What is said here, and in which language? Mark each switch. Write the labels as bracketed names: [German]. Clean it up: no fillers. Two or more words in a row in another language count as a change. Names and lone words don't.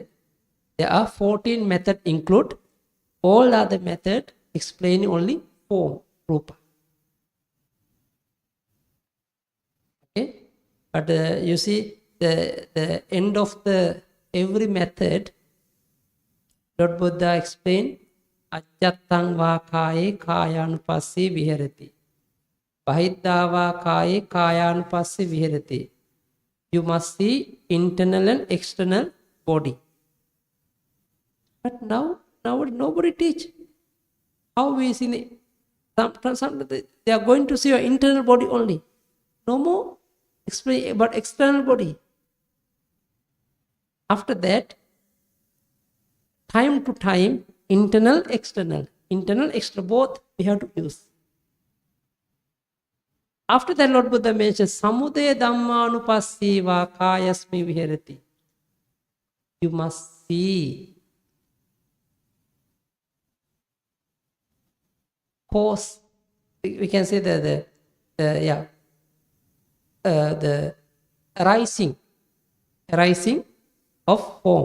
[English] There are 14 methods include, all other methods explain only form, rupa. Okay, but you see the end of the every method, Lord Buddha explained, [Pali] ajjattang va kaye kayanupasse viharati. Bahiddha va kaye kayanupasse viharati. [English] You must see internal and external body. But now nobody teach. How we see some they are going to see your internal body only. No more explain about external body. After that, time to time, internal, external, both we have to use. After that, Lord Buddha mentions [Pali] samudaya dhammanupassiva kayasmi viharati. [English] You must see cause. We can say the arising of form.